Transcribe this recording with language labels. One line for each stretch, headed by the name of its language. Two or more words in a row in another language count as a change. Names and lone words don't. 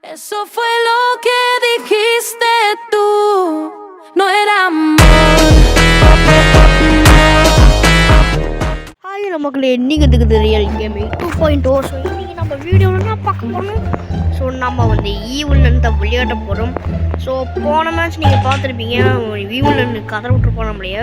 Spanish: Eso fue lo que dijiste tú, no era amor.
Tamil: ஹாய் நமக்கு இன்னைக்கு இருக்குது
English: real gaming
Tamil: 2.0. ஸோ இன்றைக்கி நம்ம வீடியோவில் என்ன பார்க்க போகிறோம். ஸோ நம்ம வந்து ஈவில்லேருந்து விளையாட போகிறோம். ஸோ போன மேட்ச் நீங்கள் பார்த்துருப்பீங்க, ஈவில்லேருந்து கதற விட்டுருப்போம் நம்மளையே.